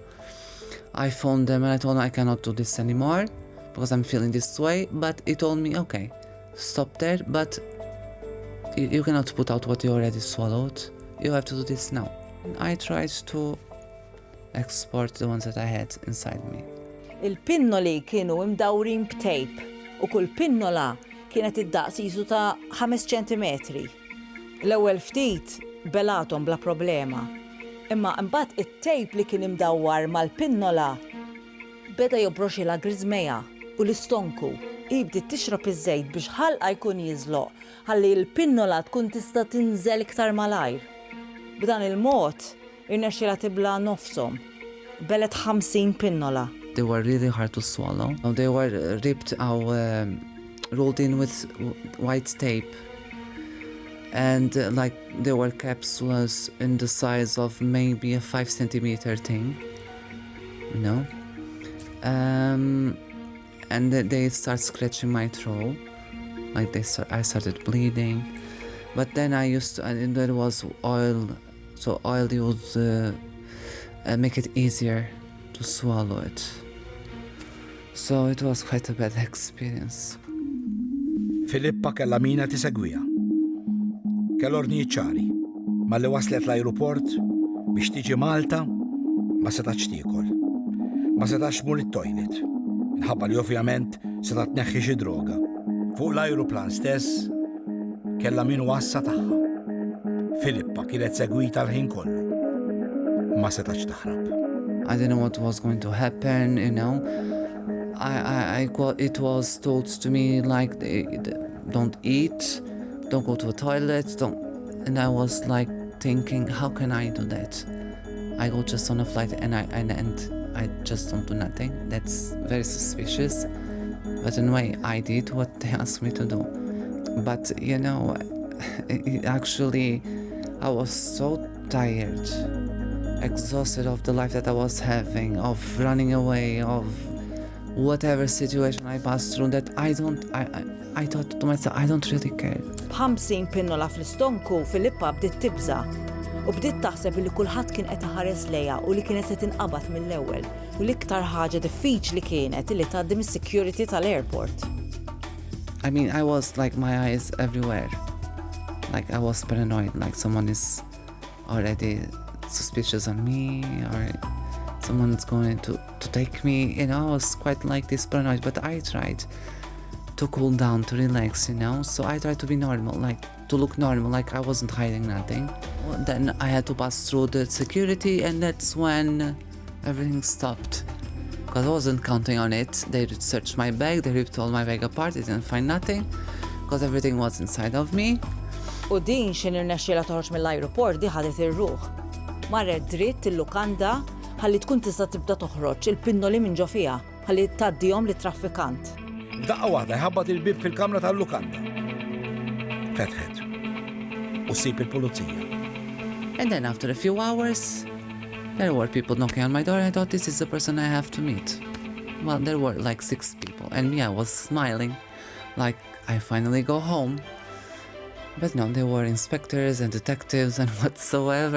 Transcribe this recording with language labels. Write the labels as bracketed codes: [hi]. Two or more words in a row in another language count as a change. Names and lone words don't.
[en] I phoned him and I told him I cannot do this anymore because I'm feeling this way. But he told me, okay, stop there, but you cannot put out what you already swallowed. You have to do this now. And I tried to export the ones that I had inside me. [mt] Il-pinnoli kienu imdawrin b'tejp u kull pinnola kienet id-daqs jisu ta' 5 ċentimetri. L-ewwel ftit belatom bla problema. Imma imbagħad it-tejp li kien imdawwar mal-pinnola beda jobroxilha griżmeja u l-istonku. Bdiet tixrob iż-żejt biex ħalqa jkun jiżloq ħalli l-pinnola tkun tista' tinżel iktar malajr. B'dan il-mod irnexxielha tibla nofshom. Belet 50 pinnola. [en] They were really hard to swallow. They were ripped out, rolled in with white tape. And they were capsules in the size of maybe a 5 centimeter thing, And they start scratching my throat. I started bleeding. But then and there was oil, so oil would make it easier to swallow it. So it was quite a bad experience. [mt] Filippa kellha mina tisegwiha. Kellha ornijiet ċari, ma li waslet l-ajruport biex tiġi Malta ma setax tiekol. Ma setax tmur it-toilet. Minħabba li ovvjament seta' tneħħi xi droga. Fuq l-ajruplan stess kellha min wassa tagħha. Filippa kienet segwita l-ħin kollu. Ma setax taħrab. [en] I didn't know what was going to happen, It was told to me like, don't eat, don't go to the toilet, and I was like thinking, how can I do that? I go just on a flight and I just don't do nothing. That's very suspicious. But anyway, I did what they asked me to do. But actually, I was so tired, exhausted of the life that I was having, of running away, of whatever situation I passed through, that I thought to myself, I don't really care. [mt] B'50 pinnola fl-istonku, Filippa bdiet tibża u bdiet taħseb li kulħadd kien qed iħares lejha u li kienet qed tinqabad mill-ewwel. U l-iktar ħaġa diffiċli kienet li tgħaddi mis-security tal-airport. [en] I mean, I was like my eyes everywhere. Like I was paranoid, like someone is already suspicious on me or someone's going to take me. You know, I was quite like this paranoid, but I tried to cool down, to relax, you know. So I tried to be normal, like to look normal, like I wasn't hiding nothing. Well, then I had to pass through the security, and that's when everything stopped. Because I wasn't counting on it. They searched my bag, they ripped all my bag apart, they didn't find nothing, because everything was inside of me. [mt] U din xin irnexxiela toħroġ mill-ajruport di ħadet ir-ruħ. Marret dritt il-lukanda ħalli tkun tista' tibda toħroġ il-pinnoli minn ġo fiha ħalli tgħaddihom lit-traffikant. F'daqqa waħda jħabbat il-bib fil-kamra tal-lukanda. Fetħet. U ssib il-pulizija. [en] And then after a few hours, there were people knocking on my door. I thought, this is the person I have to meet. Well, there were like 6 people, and me, I was smiling, like I finally go home. But no, they were inspectors and detectives and whatsoever.